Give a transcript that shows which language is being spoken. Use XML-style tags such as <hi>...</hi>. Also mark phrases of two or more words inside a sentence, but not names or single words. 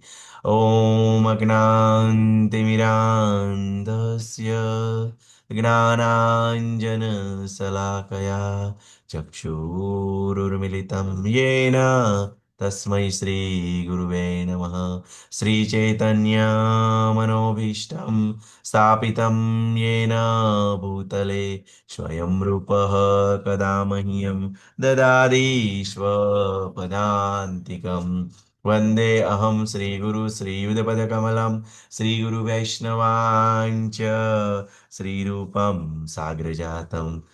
<sa>ઓમ અજ્ઞાનતિમિરાન્ધસ્ય જ્ઞાનાંજન શલાકયા ચક્ષુરુર્મિલિતમ યેન તસ્મૈ શ્રી ગુરુવે નમઃ. શ્રી ચૈતન્ય મનોભીષ્ટમ સ્થાપિતમ યેન ભૂતલે स्वयं रूपः कदा मह्यं ददाति स्वपदान्तिकं. वन्दे अहं श्रीगुरु श्रीयुधपदकमलं श्रीगुरुवैष्णवाञ्च श्रीरूपं साग्रजातं</sa>